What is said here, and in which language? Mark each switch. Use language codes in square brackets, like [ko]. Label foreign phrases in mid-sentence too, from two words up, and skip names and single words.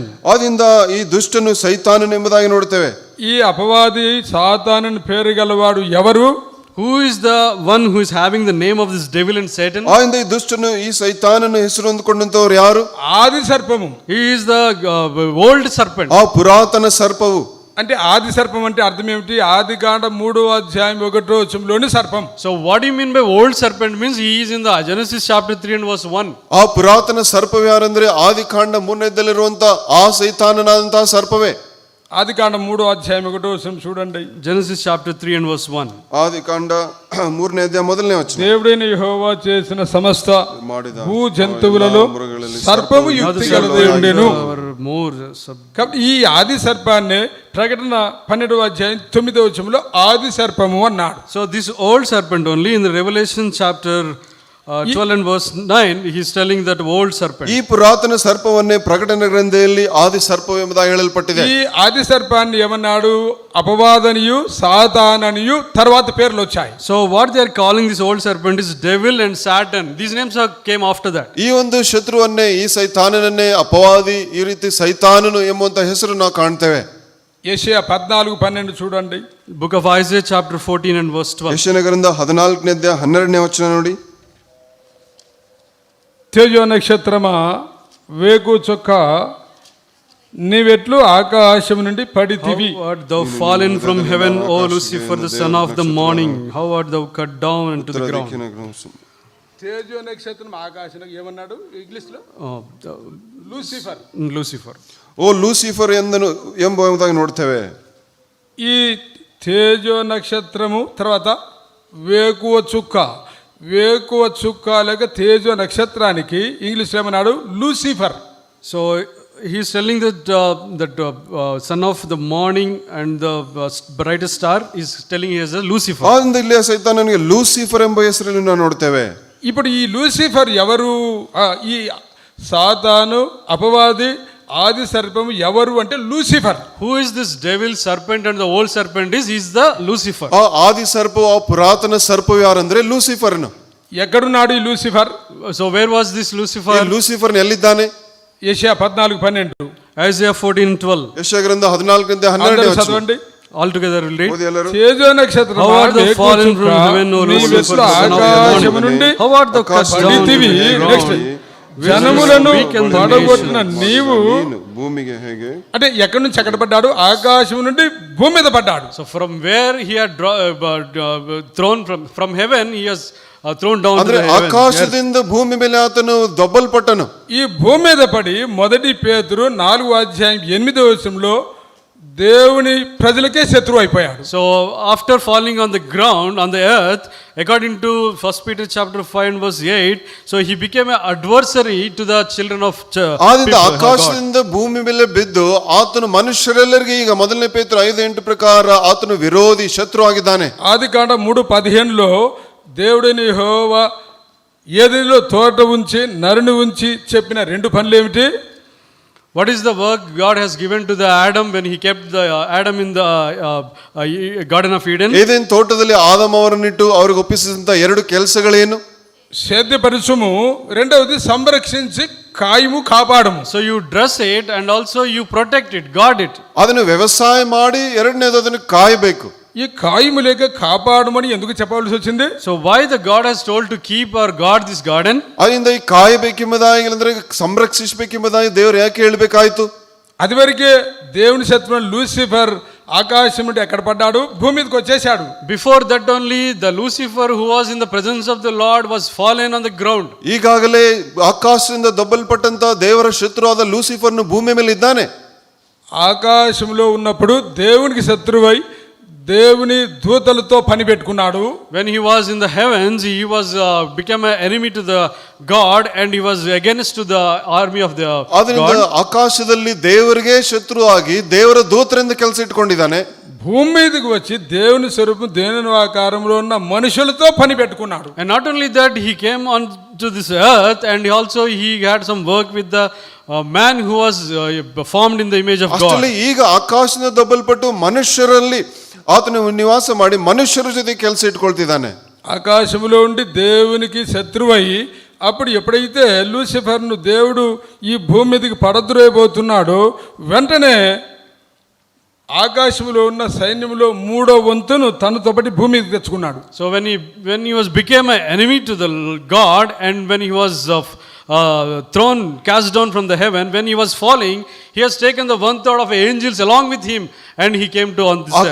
[kn] ಆದಿಂದ ಈ ದುಷ್ಟನು ಸೈತಾನನು ಎಂಬುದಾಗಿ ನೋಡ್ತೇವೆ. [te] ఈ అపవాది సాతానుని పేరు గలవాడు ఎవరు? [en] Who is the one who is having the name of this devil and Satan? [kn] ಆಯಿಂದ ಈ ದುಷ್ಟನು ಈ ಸೈತಾನನು ಹೆಸರು ಹೊಂದಿಕೊಂಡಂತವರು ಯಾರು? [te] ఆది సర్పము. [en] He is the old serpent. [kn] ಆ ಪುರಾತನ ಸರ್ಪವು. [te] అంటే ఆది సర్పం అంటే అర్థం ఏమిటి? ఆది కాండ 3వ అధ్యాయం 1వ వచనంలోని సర్పం. [en] So what do you mean by old serpent? Means he is in the Genesis chapter 3 and verse 1. [kn] ಆ ಪುರಾತನ ಸರ್ಪವು ಯಾರಂದ್ರೆ ಆದಿ ಕಾಂಡ 3ನೇದಲ್ಲಿರುವಂತ ಆ ಸೈತಾನನಾದಂತಹ ಸರ್ಪವೇ. [te] ఆది కాండ 3వ అధ్యాయం 1వ వచనం చూడండి. [en] Genesis chapter 3 and verse 1. [kn] ಆದಿ ಕಾಂಡ 3ನೇ ಅಧ್ಯಾಯ 1ನೇ ವಚನ. [te] దేవుడైన యెహోవా చేసిన సమస్త భూ జంతువులలో సర్పము యుక్తి గలదే ఉండెను. కాబట్టి ఈ ఆది సర్పాన్ని ప్రకటన 12వ అధ్యాయం 9వ వచనంలో ఆది సర్పము అన్నాడు. [en] So this old serpent only in the Revelation chapter 12 and verse 9 he is telling that old serpent. [kn] ಈ ಪುರಾತನ ಸರ್ಪವನ್ನೇ ಪ್ರಕಟಣೆ ಗ್ರಂಥದಲ್ಲಿ ಆದಿ ಸರ್ಪವು ಎಂಬುದಾಗಿ ಹೇಳಲ್ಪಟ್ಟಿದೆ. [te] ఈ ఆది సర్పాన్ని ఏమన్నాడు? అపవాదనియు సాతాననియు తర్వాత పేర్లు వచ్చాయి. [en] So what they are calling this old serpent is devil and Satan. These names came after that. [kn] ಈ ಒಂದು ಶತ್ರುವನ್ನೇ ಈ ಸೈತಾನನನ್ನೇ ಅಪವಾದಿ ಈ ರೀತಿ ಸೈತಾನನು ಎಂಬುವಂತ ಹೆಸರು ನಾವು ಕಾಣ್ತೇವೆ. [te] యెషయా 14:12 చూడండి. [en] Book of Isaiah chapter 14 and verse 12. [kn] ಯೆಶಾಯನ ಗ್ರಂಥ 14ನೇ ಅಧ್ಯಾಯ 12ನೇ ವಚನ ನೋಡಿ. [te] తేజో నక్షత్రమా వేకు చొక్క నీవెట్లు ఆకాశం నుండి పడితివి. [en] How art thou fallen from heaven, O Lucifer, the son of the morning? How art thou cut down into the ground? [te] తేజో నక్షత్రం ఆకాశం ఏమన్నాడు ఇంగ్లీష్ లో? లూసిఫర్. [en] Lucifer. [kn] ಓ ಲೂಸಿಫರ್ ಎಂಬುದಾಗಿ ನೋಡ್ತೇವೆ. [te] ఈ తేజో నక్షత్రము తర్వాత వేకువ చుక్క. వేకువ చుక్క లేక తేజో నక్షత్రానికి ఇంగ్లీష్ ఏమన్నాడు? లూసిఫర్. [en] So he is telling that son of the morning and the brightest star is telling he is a Lucifer. [kn] ಆದ್ದರಿಂದ ಇಲ್ಲಿ ಸೈತಾನನಿಗೆ ಲೂಸಿಫರ್ ಎಂಬ ಹೆಸರಲ್ಲಿ ನಾವು ನೋಡ್ತೇವೆ. [te] ఇప్పుడు ఈ లూసిఫర్ ఎవరు? ఈ సాతాను అపవాది ఆది సర్పము ఎవరు అంటే లూసిఫర్. [en] Who is this devil serpent and the old serpent is the Lucifer. [kn] ಆ ಆದಿ ಸರ್ಪವು ಆ ಪುರಾತನ ಸರ್ಪವು ಯಾರಂದ್ರೆ ಲೂಸಿಫರ್ನು. [te] ఎక్కడున్నాడు ఈ లూసిఫర్? [en] So where was this Lucifer? [kn] ಲೂಸಿಫರ್ ಎಲ್ಲಿದ್ದಾನೆ? [te] యెషయా 14:12. [en] Isaiah 14:12. [kn] ಯೆಶಾಯ ಗ್ರಂಥ 14ನೇ 12ನೇ ವಚನ [te] చదవండి. [en] All together will read. [kn] ಓದಿ ಎಲ್ಲರೂ. [te] తేజో నక్షత్రం [en] How art thou fallen from heaven, O Lucifer, son of the [te] ఆకాశము నుండి [en] morning? How art thou cut down [te] పడితివి. [en] into the [te] నెక్స్ట్ [en] ground? [te] జనములను పడగొట్టిన నీవు [kn] ಭೂಮಿಗೆ ಹೇಗೆ [te] అంటే ఎక్కడి నుంచి ఎక్కడ పడ్డాడు? ఆకాశం నుండి భూమి మీద పడ్డాడు. [en] So from where he had thrown from heaven he has thrown down [kn] ಅಂದ್ರೆ [en] to the heaven. [kn] ಆಕಾಶದಿಂದ ಭೂಮಿ ಮೇಲೆ ಆತನು ದೊಬ್ಬಲ್ಪಟ್ಟನು. [te] ఈ భూమి మీద పడి మొదటి పేతురు 4వ అధ్యాయం 8వ వచనంలో దేవుని ప్రజలకే శత్రువు అయిపోయాడు. [en] So after falling on the ground on the earth, according to 1 Peter chapter 5 and verse 8, so he became an adversary to the children of [kn] ಆದಿಂದ ಆಕಾಶದಿಂದ ಭೂಮಿ ಮೇಲೆ ಬಿದ್ದು ಆತನು ಮನುಷ್ಯರೆಲ್ಲರಿಗೆ ಈಗ ಮೊದಲನೇ ಪೇತ್ರ 5:8 ಪ್ರಕಾರ ಆತನು ವಿರೋಧಿ ಶತ್ರು ಆಗಿದ್ದಾನೆ. [te] ఆదికాండ 3:15లో దేవుడిని యెహోవా ఏదెనిలో తోట ఉంచి నరుని ఉంచి చెప్పిన రెండు పనులు ఏమిటి? [en] What is the work God has given to the Adam when he kept the Adam in the Garden of Eden? [kn] ಏದೇನ್ ತೋಟದಲ್ಲಿ ಆದಮ ಅವರನ್ನಿಟ್ಟು ಅವ್ರಿಗೆ ಒಪ್ಪಿಸಿದಂತ ಎರಡು ಕೆಲಸಗಳೇನು? [te] సేద్యపరచుము, రెండవది సంరక్షించి కాయము కాపాడము. [en] So you dress it and also you protect it, guard it. [kn] ಅದನ್ನು ವ್ಯವಸಾಯ ಮಾಡಿ, ಎರಡನೇದು ಅದನ್ನು ಕಾಯಬೇಕು. [te] ఈ కాయము లేక కాపాడమని ఎందుకు చెప్పవలసి వచ్చింది? [en] So why the God has told to keep or guard this garden? [kn] ಅದರಿಂದ ಈ ಕಾಯಬೇಕೆಂಬುದಾಗಿ ಅಂದ್ರೆ ಸಂರಕ್ಷಿಸಬೇಕೆಂಬುದಾಗಿ ದೇವರು ಯಾಕೆ ಹೇಳಬೇಕಾಯ್ತು? [te] అదివరకే దేవుని శత్రువు లూసిఫర్ ఆకాశం నుండి ఎక్కడ పడ్డాడు? భూమి మీదకి వచ్చేసాడు. [en] Before that only the Lucifer who was in the presence of the Lord was fallen on the ground. [kn] ಈಗಾಗಲೇ ಆಕಾಶದಿಂದ ದಬ್ಬಲ್ಪಟ್ಟಂತ ದೇವರ ಶತ್ರುವಾದ ಲೂಸಿಫರ್ನು ಭೂಮಿ ಮೇಲೆ ಇದ್ದಾನೆ. [te] ఆకాశంలో ఉన్నప్పుడు దేవునికి శత్రువై దేవుని దూతలతో పని పెట్టుకున్నాడు. [en] When he was in the heavens, he was became an enemy to the God and he was against to the army of the [kn] ಅದರಿಂದ [en] God. [kn] ಆಕಾಶದಲ್ಲಿ ದೇವರಿಗೆ ಶತ್ರುವಾಗಿ ದೇವರ ದೂತರಿಂದ ಕೆಲಸ ಇಟ್ಕೊಂಡಿದ್ದಾನೆ. [te] భూమి మీదకి వచ్చి దేవుని స్వరూపం దేవుని ఆకారంలో ఉన్న మనుషులతో పని పెట్టుకున్నాడు. [en] And not only that, he came on to this earth and also he had some work with the man who was formed in the image of God. [kn] ಅಷ್ಟರಲ್ಲಿ ಈಗ ಆಕಾಶದಿಂದ ದಬ್ಬಲ್ಪಟ್ಟು ಮನುಷ್ಯರಲ್ಲಿ ಆತನು ನಿವಾಸ ಮಾಡಿ ಮನುಷ್ಯರ ಜೊತೆ ಕೆಲಸ ಇಟ್ಕೊಳ್ತಿದ್ದಾನೆ. [te] ఆకాశంలో ఉండి దేవునికి శత్రువై అప్పుడు ఎప్పుడైతే లూసిఫర్ను దేవుడు ఈ భూమి మీదకి పడద్రోయబోతున్నాడో వెంటనే ఆకాశంలో ఉన్న సైన్యంలో 3వ వంతును తనతో పాటు భూమి మీదకి తెచ్చుకున్నాడు. [en] So when he was became an enemy to the God and when he was cast down from the heaven, when he was falling, he has taken the 1/3 of angels along with him and he came to on this earth.